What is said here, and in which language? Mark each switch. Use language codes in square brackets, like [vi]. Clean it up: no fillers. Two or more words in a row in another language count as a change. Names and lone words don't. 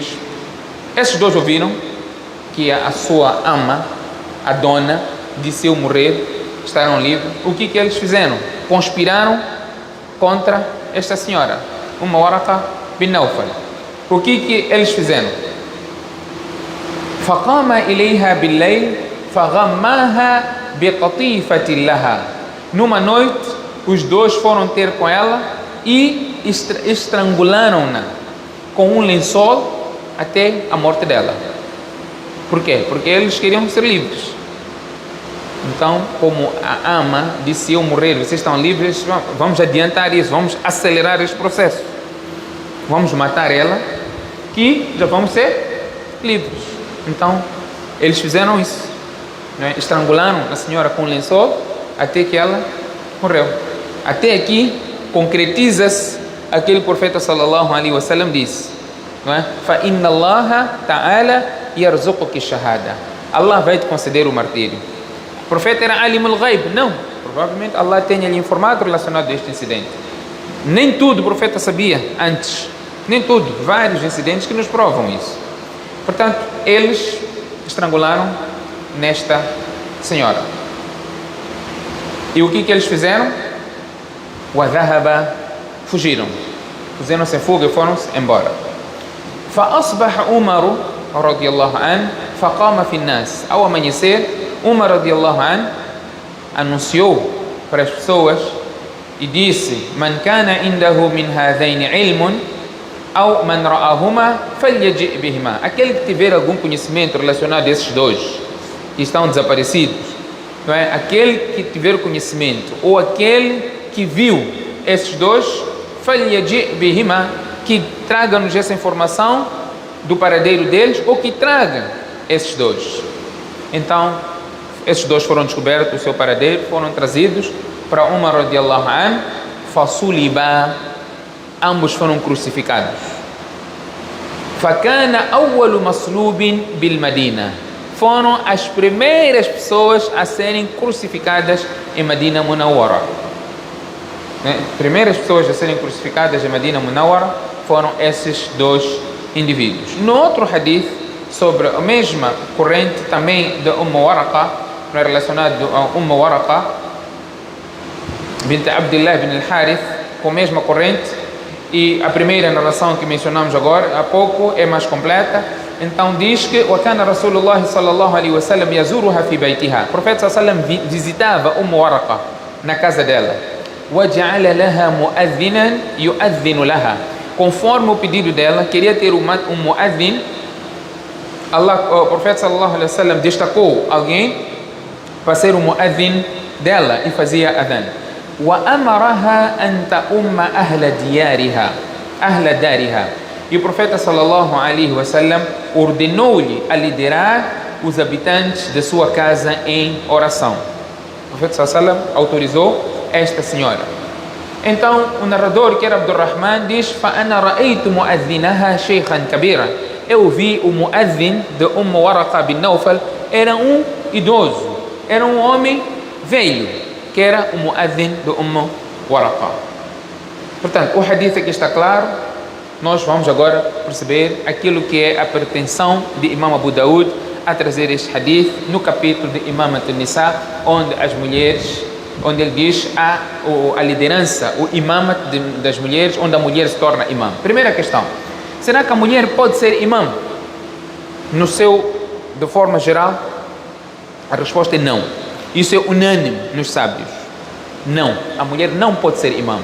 [pt] Esses dois ouviram que a sua ama, a dona, disse: se eu morrer, estarão livres. O que eles fizeram? Conspiraram contra esta senhora, Waraqa bin Nawfal. O que eles fizeram? [ar] فقام إليها بالليل فغماها بقطيفة لها. [pt] Numa noite, os dois foram ter com ela e estrangularam-na com um lençol até a morte dela. Por quê? Porque eles queriam ser livres. Então, como a ama disse: se eu morrer, vocês estão livres, vamos adiantar isso, vamos acelerar esse processo. Vamos matar ela, que já vamos ser livres. Então, eles fizeram isso, né? Estrangularam a senhora com lençol até que ela morreu. Até aqui concretiza-se aquele profeta [ar] صلى الله عليه وسلم [pt] disse, não é? [ar] فَإِنَّ اللَّهَ تَعَالَى يَرْزُقُكِ الشَّهَادَةَ. [pt] Allah vai te conceder o martírio. O profeta era [ar] عالم الغيب? [pt] Não. Provavelmente Allah tenha lhe informado relacionado a este incidente. Nem tudo o profeta sabia antes. Nem tudo. Vários incidentes que nos provam isso. Portanto, eles estrangularam nesta senhora. E o que eles fizeram? وَذَهَبَ, fugiram. Fizeram-se em fuga e foram-se embora. [ar] فَأَصْبَحَ عُمَرُ رضي الله عنه فقام في الناس. [pt] Ao amanhecer, Umar [ar] رضي الله عنه [pt] anunciou para as pessoas e disse: [ar] من كان عنده من هذين علم أو من رآهما فليجئ بهما. [pt] Aquele que tiver algum conhecimento relacionado a esses dois que estão desaparecidos, não é? Aquele que tiver conhecimento ou aquele que viu esses dois, [ar] فليجئ بهما, [pt] que traga-nos essa informação do paradeiro deles ou que traga esses dois. Então, esses dois foram descobertos, o seu paradeiro, foram trazidos para Umar [ar] رضي الله عنه, [pt] fasuliba, ambos foram crucificados. [ar] فكان أول مصلوب بالمدينة, [pt] foram as primeiras pessoas a serem crucificadas em Medina Munawwara. Primeiras pessoas a serem crucificadas em Medina Munawwara foram esses dois indivíduos. No outro hadith, sobre a mesma corrente também de Waraqa, relacionado a Waraqa bint Abdullah ibn al-Harith, com a mesma corrente, e a primeira narração que mencionamos agora há pouco é mais completa. Então diz que [ar] وَكَانَ رَسُولُ اللَّهِ صَلَّى اللَّهُ عَلَيْهِ وَسَلَّمْ يَزُورُهَا فِي بَيْتِهَا. [pt] O profeta [ar] صلى الله عليه وسلم [pt] visitava Waraqa na casa dela. [ar] وَجَعَلَ لَهَا مُؤَذِّنًا يُؤَذِّنُ لَهَا. [pt] Conforme o pedido dela, queria ter um mu'adhin. O profeta [ar] صلى الله عليه وسلم [pt] destacou alguém para ser o mu'adhin dela e fazia adhan. [ar] وَأَمَرَهَا أَنْ تَؤُمَّ أَهْلَ دَارِهَا. [pt] E o profeta [ar] صلى الله عليه وسلم [pt] ordenou-lhe a liderar os habitantes de sua casa em oração. O profeta [ar] صلى الله عليه وسلم [pt] autorizou esta senhora. Então o narrador, que era Abdurrahman, diz: [ar] فَأَنَا رَأَيْتُ مُؤَذِّنَهَا شَيْخًا كَبِيرًا. [pt] Eu vi o mu'adhin de Waraqa bin Nawfal, era um idoso, era um homem velho, que era o mu'adhin de Waraqa. Portanto, o hadith aqui está claro. Nós vamos agora perceber aquilo que é a pretensão de Imam Abu Daud a trazer este hadith no capítulo de Imamat al-Nisa, onde as mulheres, onde ele diz a liderança, o imamat das mulheres, onde a mulher se torna imam. Primeira questão: será que a mulher pode ser imam? De forma geral, a resposta é não. Isso é unânime nos sábios. Não, a mulher não pode ser imam.